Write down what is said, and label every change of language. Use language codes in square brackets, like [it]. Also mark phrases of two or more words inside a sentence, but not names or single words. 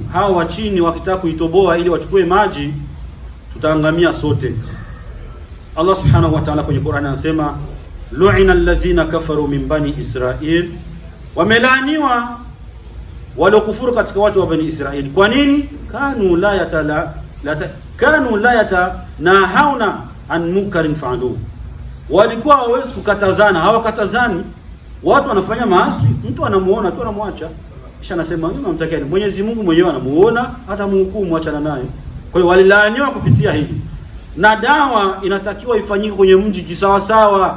[sw] Hao wa chini wakitaka kuitoboa ili wachukue maji, tutaangamia sote. Allah [ar] سبحانه وتعالى [sw] kwenye Qur'an anasema, [ar] لعن الذين كفروا من بني إسرائيل, [sw] wamelaaniwa walokufuru katika watu wa bani Israil. Kwa nini? [ar] كانوا لا يتناهون عن منكر فعلوا, [sw] walikuwa hawawezi kukatazana, hawakatazani. Watu wanafanya maasi, mtu anamuona tu anamwacha, kisha anasema mimi namtakia. Mwenyezi Mungu mwenyewe anamuona, hata mhukumu, achana naye. Kwa hiyo walilaaniwa kupitia hili. Na dawa inatakiwa ifanyike kwenye mji kisawa sawa.